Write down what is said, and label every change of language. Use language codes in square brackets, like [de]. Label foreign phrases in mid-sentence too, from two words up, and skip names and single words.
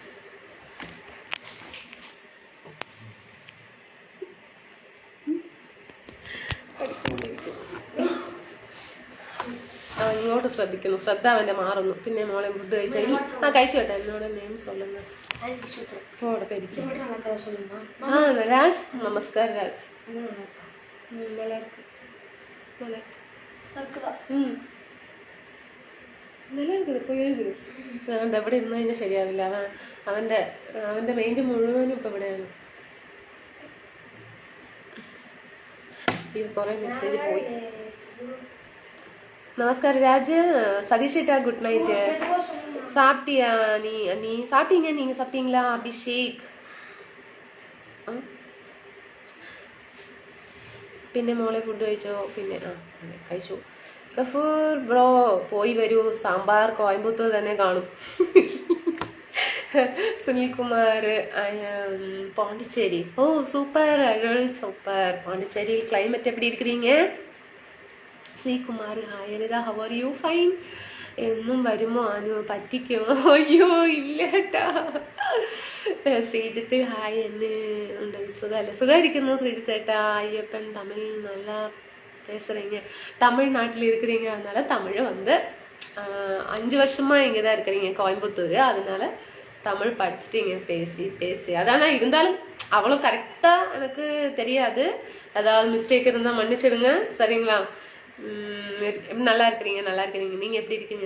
[ml] ഇങ്ങോട്ട് ശ്രദ്ധിക്കുന്നു, ശ്രദ്ധ അവൻ്റെ മാറുന്നു. പിന്നെ മോളെ ഫുഡ് കഴിച്ചാൽ കഴിച്ചു കേട്ടോ. എന്നോട് നെയിം சொல்லுங்க. രാജ്, നമസ്കാരം രാജ്. [ta] நல்லா இருக்குது. [ml] ഇപ്പോൾ എഴുതി അതുകൊണ്ട് എവിടെ ഇരുന്ന് കഴിഞ്ഞാൽ ശരിയാവില്ല. അവൻ്റെ മൈൻഡ് മുഴുവനും ഇപ്പം ഇവിടെയാണ്. കുറേ മെസ്സേജ് പോയി. നമസ്കാരം രാജ്. സതീഷ് ഏട്ടാ, [en] good night. [ta] சாப்பிட்டியா? நீ சாப்பிட்டீங்க, நீங்க சாப்பிட்டீங்களா? அபிஷேக். [ml] പിന്നെ മോളെ ഫുഡ് കഴിച്ചോ? പിന്നെ കഴിച്ചു. ഗഫൂർ ബ്രോ പോയി വരൂ, സാമ്പാർ കോയമ്പത്തൂർ തന്നെ കാണും. സുനിൽകുമാർ, [ta] பாண்டிச்சேரி. ஓ சூப்பர் அருள், சூப்பர். பாண்டிச்சேரி கிளைமேட் எப்படி இருக்கிறீங்க? [ml] ശ്രീകുമാർ ഹായ് അനിത, [en] how are you? [ml] ഫൈൻ. എന്നും വരുമോ അനു? പറ്റിക്കുമോ? അയ്യോ ഇല്ല കേട്ടാ. ശ്രീജിത്ത് ഹായ്, എന്നെ ഉണ്ട് സുഖമല്ല? സുഖമായിരിക്കുന്നു ശ്രീജിത്ത് ഏട്ടാ. [ta] അയ്യപ്പൻ തമിഴ് நல்லா பேசுறீங்க, தமிழ்நாட்டில் இருக்கிறீங்க, அதனால தமிழ் வந்து 5 வருஷமா இங்கதான் இருக்கிறீங்க கோயம்புத்தூர், அதனால தமிழ் படிச்சுட்டு இங்க பேசி அதானா இருந்தாலும் அவ்வளோ கரெக்டா எனக்கு தெரியாது. ஏதாவது மிஸ்டேக் இருந்தா மன்னிச்சிடுங்க சரிங்களா. நல்லா இருக்கிறீங்க நீங்க எப்படி இருக்கீங்க?